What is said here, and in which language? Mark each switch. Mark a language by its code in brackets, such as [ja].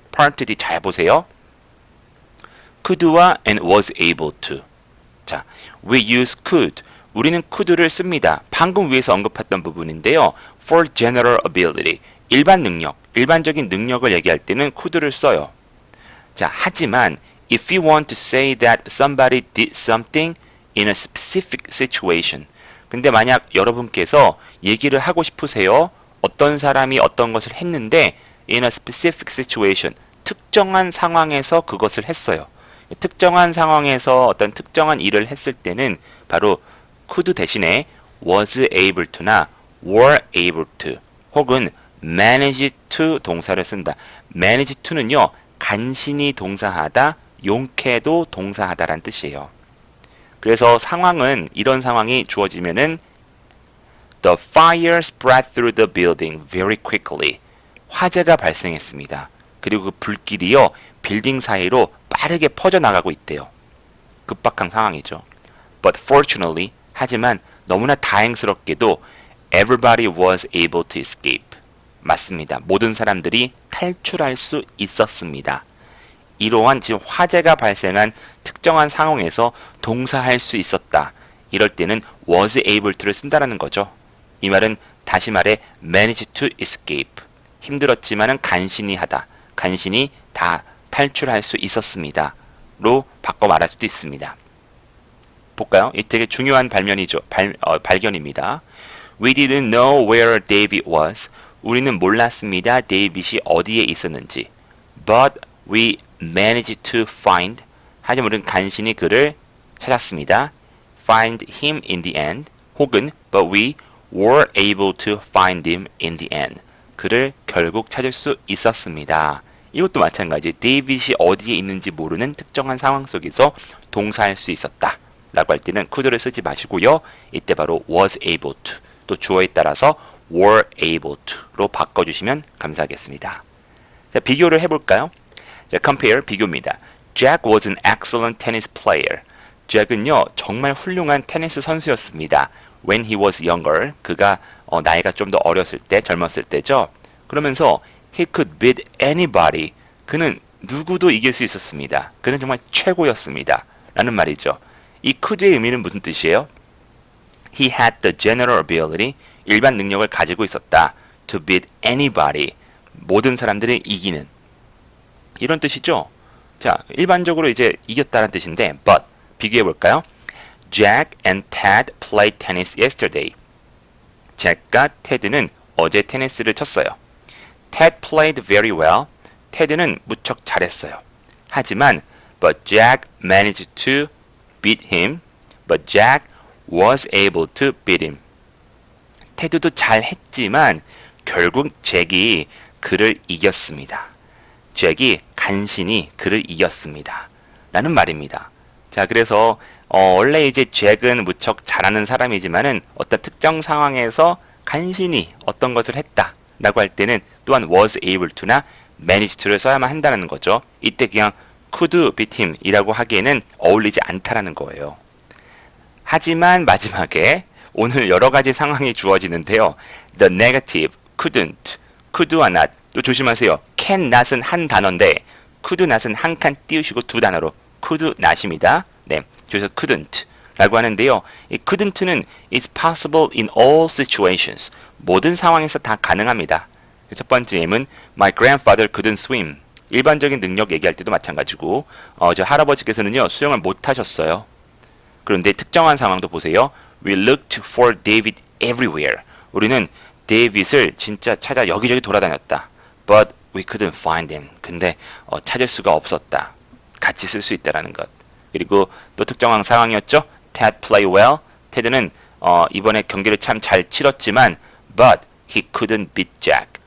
[en] part D [ko] 잘 보세요. [en] could와 and was able to. 자, we use could. [ko] 우리는 could를 씁니다. 방금 위에서 언급했던 부분인데요. [en] for general ability. [ko] 일반 능력, 일반적인 능력을 얘기할 때는 could를 써요. [en] 자, 하지만 if you want to say that somebody did something in a specific situation. [ko] 근데 만약 여러분께서 얘기를 하고 싶으세요. 어떤 사람이 어떤 것을 했는데 [en] in a specific situation. [ko] 특정한 상황에서 그것을 했어요. 특정한 상황에서 어떤 특정한 일을 했을 때는 바로 could 대신에 was able to나 were able to 혹은 manage to 동사를 쓴다. manage to는요. 간신히 동사하다, 용케도 동사하다라는 뜻이에요. 그래서 상황은 이런 상황이 주어지면은 [en] The fire spread through the building very quickly. [ko] 화재가 발생했습니다. 그리고 그 불길이요. 빌딩 사이로 빠르게 퍼져나가고 있대요. 급박한 상황이죠. [en] But fortunately, [ko] 하지만 너무나 다행스럽게도 [en] everybody was able to escape. [ko] 맞습니다. 모든 사람들이 탈출할 수 있었습니다. 이러한 지금 화재가 발생한 특정한 상황에서 동사할 수 있었다. 이럴 때는 was able to를 쓴다라는 거죠. 이 말은 다시 말해 manage to escape. 힘들었지만은 간신히 하다. 간신히 다 탈출할 수 있었습니다. 로 바꿔 말할 수도 있습니다. 볼까요? 이 되게 중요한 발견입니다. [en] We didn't know where David was. [ko] 우리는 몰랐습니다. 데이빗이 어디에 있었는지. [en] But we managed to find. [ko] 하지만 우리는 간신히 그를 찾았습니다. [en] Find him in the end. 혹은 but we were able to find him in the end. [ko] 그를 결국 찾을 수 있었습니다. 이것도 마찬가지. 데이빗이 어디에 있는지 모르는 특정한 상황 속에서 동사할 수 있었다. 라고 할 때는 could를 쓰지 마시고요. 이때 바로 was able to. 또 주어에 따라서 were able to로 바꿔주시면 감사하겠습니다. 자, 비교를 해볼까요? 자, compare, 비교입니다. [en] Jack was an excellent tennis player. [ko] 잭은요, 정말 훌륭한 테니스 선수였습니다. [en] When he was younger, [ko] 그가 나이가 좀 더 어렸을 때, 젊었을 때죠. 그러면서 [en] he could beat anybody. [ko] 그는 누구도 이길 수 있었습니다. 그는 정말 최고였습니다. 라는 말이죠. 이 could의 의미는 무슨 뜻이에요? [en] He had the general ability, [ko] 일반 능력을 가지고 있었다. [en] To beat anybody, [ko] 모든 사람들을 이기는. 이런 뜻이죠. 자, 일반적으로 이제 이겼다는 뜻인데, but 비교해 볼까요? [en] Jack and Ted played tennis yesterday. [ko] 잭과 테드는 어제 테니스를 쳤어요. [en] Ted played very well. [ko] 테드는 무척 잘했어요. 하지만 [en] but Jack managed to beat him. But Jack was able to beat him. [ko] 테드도 잘했지만 결국 잭이 그를 이겼습니다. 잭이 간신히 그를 이겼습니다. 라는 말입니다. 자, 그래서 원래 이제 잭은 무척 잘하는 사람이지만은 어떤 특정 상황에서 간신히 어떤 것을 했다 라고 할 때는 또한 was able to나 managed to를 써야만 한다는 거죠. 이때 그냥 could beat him 이라고 하기에는 어울리지 않다라는 거예요. 하지만 마지막에 오늘 여러 가지 상황이 주어지는데요. [en] The negative, couldn't, could와 not. [ko] 또 조심하세요. can not은 한 단어인데 could not은 한 칸 띄우시고 두 단어로 could not입니다. 네, 그래서 couldn't 라고 하는데요. [en] 이 couldn't는 is possible in all situations. [ko] 모든 상황에서 다 가능합니다. 첫 번째 예문 [en] My grandfather couldn't swim. [ko] 일반적인 능력 얘기할 때도 마찬가지고 저 할아버지께서는요 수영을 못 하셨어요. 그런데 특정한 상황도 보세요. [en] We looked for David everywhere. [ko] 우리는 데이빗을 진짜 찾아 여기저기 돌아다녔다. [en] But we couldn't find him. [ko] 근데 찾을 수가 없었다. 같이 쓸 수 있다라는 것. 그리고 또 특정한 상황이었죠. [en] Ted played well. [ko] 테드는 이번에 경기를 참 잘 치렀지만 [en] but he couldn't beat Jack.